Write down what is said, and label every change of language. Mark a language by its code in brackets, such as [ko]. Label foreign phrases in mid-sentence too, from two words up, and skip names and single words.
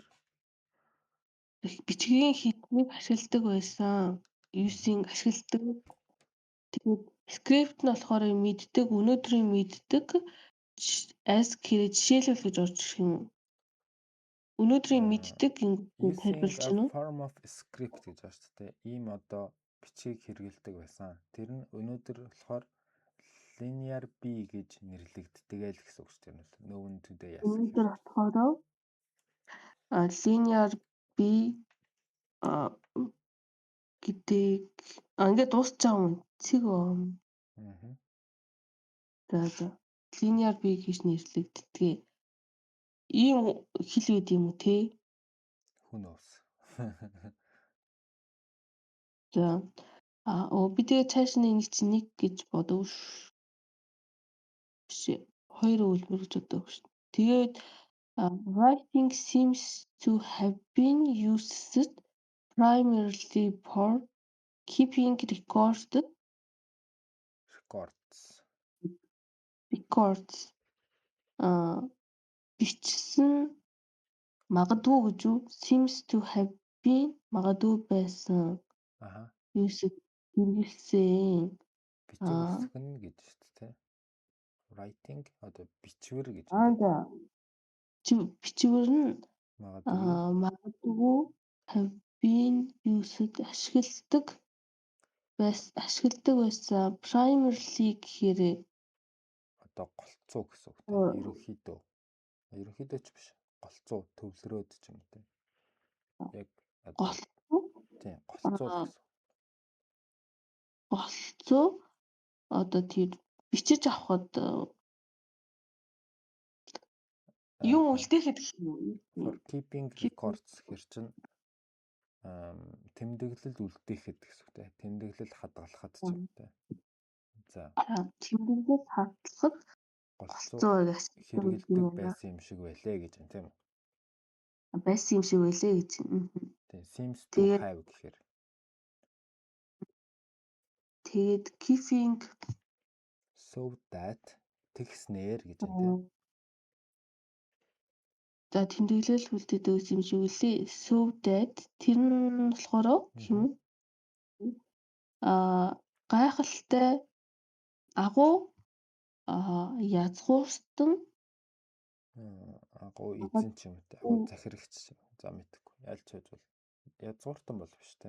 [mn] Бичгийн хэлбэрийг ашигладаг байсан. Using ашигладаг. Тэгээд скрипт нь болохоор мэддэг, өнөөдрийн мэддэг as гэхээр жишээлбэл гэж орж ирэх юм. Өнөөдрийн мэддэг ингэ тайлбарлаж байна уу? [en] Form of script [mn] гэж байна шүү дээ. Ийм одоо бичгийг хэрэгэлдэг байсан. Тэр нь өнөөдөр болохоор linear B гэж нэрлэгддэг л гэсэн үг шүү дээ. [en] Known today as. [mn] Өнөөдөр болохоор linear B гэдэг ингээд дуусч байгаа юм. Цэг За linear B гэж нэрлэгддэг. Ийм хэл үед юм уу те? [en] Who knows. [mn] За би тэгээ цааш нэг чинь нэг гэж бодов ш. Биш. Хоёр үйлмэр гэж бодов ш. [en] Тэгээд writing seems to have been used primarily for keeping records. [mn] Бичсэн магадгүй гэж үү? [en] Seems to have been [mn] магадгүй байсан. Used хэрэгэлсэн. Бичиг үсгэн гэж шүү дээ. Writing одоо бичвэр гэж. За. Бичвэр нь магадгүй [en] have been used [mn] ашигладаг байсан. Primarily гэхээр одоо голцоо гэсэн үг тийм. Ерөнхийдөө ч биш. Голцоо төвлөрөөд ч юм тийм. Яг голцоо. Тийм, голцоо гэсэн. Голцоо одоо тэр бичиж авахд юм үлдээхэд гэх юм. [en] For keeping records [mn] хэр чинь тэмдэглэл үлдээхэд гэсэн үг тийм. Тэмдэглэл хадгалахад ч юм тийм. За. Тэмдэглэл хадгалахад голцоо хэрэгэлдэг байсан юм шиг байлээ гэж байна тийм үү? Байсан юм шиг байлээ гэж. Тийм, [en] seems to have гэхээр. [mn] Тэгээд keeping [en] so that [mn] тэгснээр гэж байна тийм. За тэмдэглэл үлдээдэг юм шиг үлээ. [en] So that [mn] тэр нь болохоор юм. Гайхалтай агуу язгууртан агуу эзэн ч юм уу. Агуу захирагч за мэдхгүй. Ялч байж бол язгууртан бол биш те.